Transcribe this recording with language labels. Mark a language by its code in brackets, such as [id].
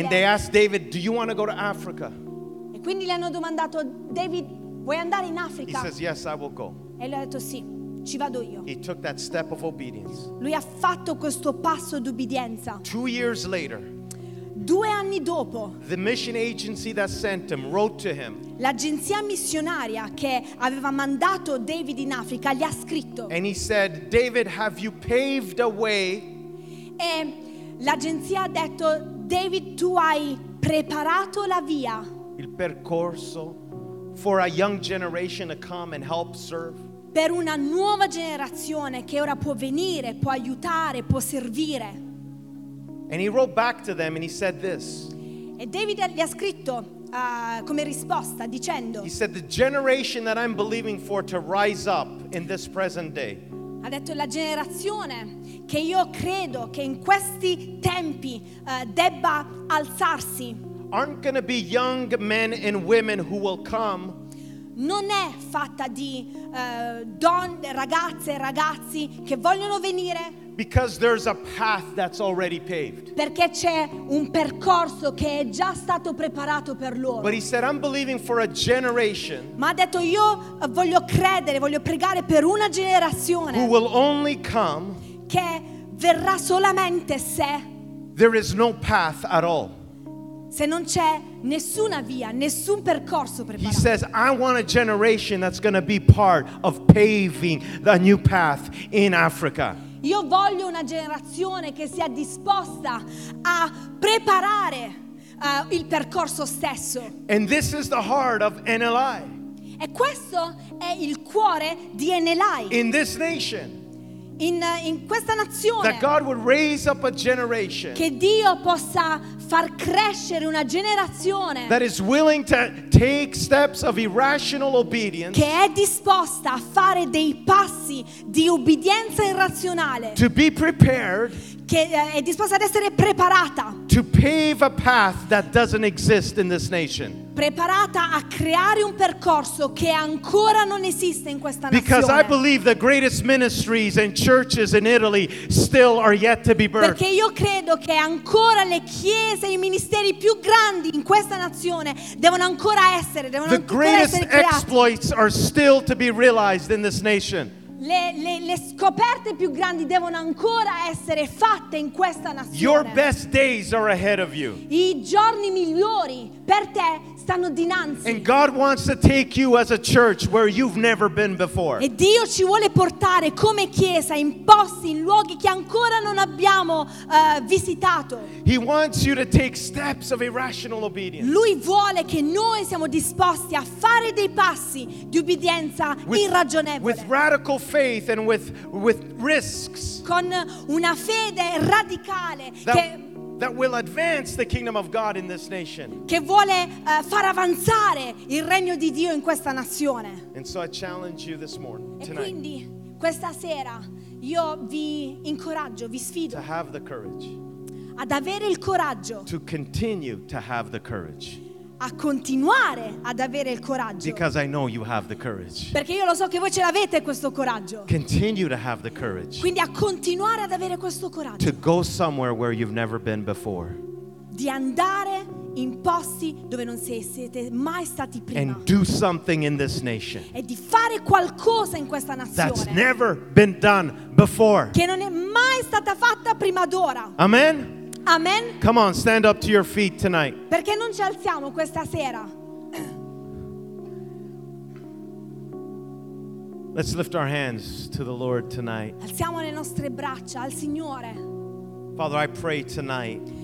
[en] And they asked David, "Do you want to go to Africa?" [it] E quindi gli hanno domandato, David, vuoi andare in Africa? [en] He says, "Yes, I will go." [it] E lui ha detto sì. Ci vado io. [en] He took that step of obedience. [it] Lui ha fatto questo passo d'ubbidienza. [en] 2 years later, [it] 2 anni dopo, [en] the mission agency that sent him wrote to him. [it] L'agenzia missionaria che aveva mandato David in Africa gli ha scritto. [en] And he said, David, have you paved a way? [it] E l'agenzia ha detto, David, tu hai preparato la via. Il percorso [en] for a young generation to come and help serve. [it] Per una nuova generazione che ora può venire, può aiutare, può servire. [en] And he wrote back to them and he said this. [it] E David gli ha scritto come risposta dicendo. [en] He said, the generation that I'm believing for to rise up in this present day. [it] Ha detto la generazione che io credo che in questi tempi debba alzarsi. [en] Aren't going to be young men and women who will come. [it] Non è fatta di donne, ragazze e ragazzi che vogliono venire. [en] Because there's a path that's already paved. [it] Perché c'è un percorso che è già stato preparato per loro. [en] But he said, I'm believing for a generation. [it] Ma ha detto io voglio credere, voglio pregare per una generazione. [en] Who will only come. [it] Che verrà solamente se. [en] There is no path at all. [it] Se non c'è nessuna via, nessun percorso preparato. [en] He says, I want a generation that's going to be part of paving the new path in Africa. [it] Io voglio una generazione che sia disposta a preparare il percorso stesso. [en] And this is the heart of NLI. [it] E questo è il cuore di NLI. [en] In this nation. [it] in questa nazione. [en] That God would raise up a generation. [it] Che Dio possa far crescere una generazione. [en] That is willing to take steps of irrational obedience. [it] Che è disposta a fare dei passi di obbedienza irrazionale. [en] To be prepared. [it] Che è disposta ad essere preparata. [en] To pave a path that doesn't exist in this nation. [it] Preparata a creare un percorso che ancora non esiste in questa nazione. [en] Because I believe the greatest ministries and churches in Italy still are yet to be birthed. [it] Perché io credo che ancora le chiese e i ministeri più grandi in questa nazione devono ancora essere, devono [en] the The greatest exploits are still to be realized in this nation. [it] Le scoperte più grandi devono ancora essere fatte in questa nazione. [en] Your best days are ahead of you. [it] I giorni migliori per te stanno dinanzi. [en] And God wants to take you as a church where you've never been before. [it] E Dio ci vuole portare come chiesa in posti, in luoghi che ancora non abbiamo visitato. [en] He wants you to take steps of irrational obedience. [it] Lui vuole che noi siamo disposti a fare dei passi di obbedienza irragionevole. [en] With radical faith and with risks. [it] Con una fede radicale [en] that will advance the kingdom of God in this nation. [it] Che vuole far avanzare il regno di Dio in questa nazione. [en] And so I challenge you this morning, tonight. [it] E quindi questa sera io vi incoraggio, vi sfido. [en] To have the courage. [it] Ad avere il coraggio. [en] To continue to have the courage. [it] A continuare ad avere il coraggio. [en] Because I know you have the courage. [it] Perché io lo so che voi ce l'avete questo coraggio. [en] Continue to have the courage. [it] Quindi a continuare ad avere questo coraggio. [en] To go somewhere where you've never been before. [it] Di andare in posti dove non siete mai stati prima. [en] And do something in this nation. [it] E di fare qualcosa in questa nazione. [en] That's never been done before. [it] Che non è mai stata fatta prima d'ora. [en] Amen. [it] Amen. [en] Come on, stand up to your feet tonight. [it] Perché non ci alziamo questa sera? [en] Let's lift our hands to the Lord tonight. [it] Alziamo le nostre braccia al Signore. [en] Father, I pray tonight.